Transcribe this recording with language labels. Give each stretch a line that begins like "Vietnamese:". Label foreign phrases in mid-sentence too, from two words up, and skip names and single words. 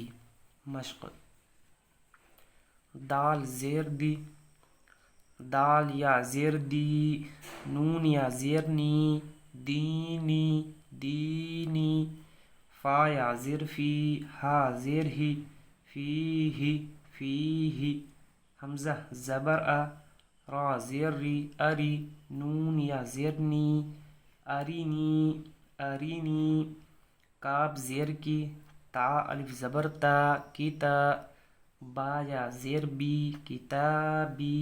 Urdu: مشق: دال زیر دی، دال یا زیر دی، نون یا زیر نی،
Arabic: دینی دینی،
Urdu: فا یا زیر فی، ہا زیر ہی،
Arabic: فی ہی،
Urdu: حمزہ زبر ا، را زیر ری، اری، نون یا زیر نی،
Arabic: ارینی ارینی،
Urdu: کاف زیر کی، تا الف زبر تا، کیتا، با یا زیر بی، کتابی